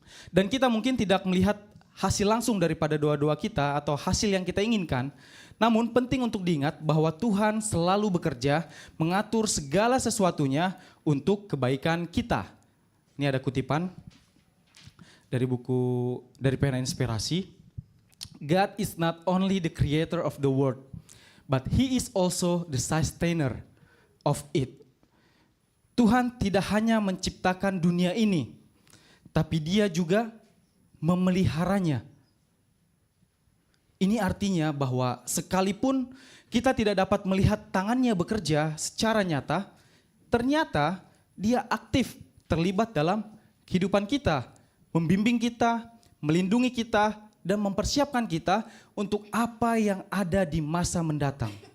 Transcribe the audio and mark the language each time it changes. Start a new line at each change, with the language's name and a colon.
Indonesian: Dan kita mungkin tidak melihat hasil langsung daripada doa-doa kita atau hasil yang kita inginkan. Namun penting untuk diingat bahwa Tuhan selalu bekerja mengatur segala sesuatunya untuk kebaikan kita. Ini ada kutipan dari pena inspirasi.
English: God is not only the creator of the world, but He is also the sustainer of it.
Indonesian: Tuhan tidak hanya menciptakan dunia ini, tapi Dia juga memeliharanya. Ini artinya bahwa sekalipun kita tidak dapat melihat tangannya bekerja secara nyata, ternyata Dia aktif terlibat dalam kehidupan kita, membimbing kita, melindungi kita, dan mempersiapkan kita untuk apa yang ada di masa mendatang.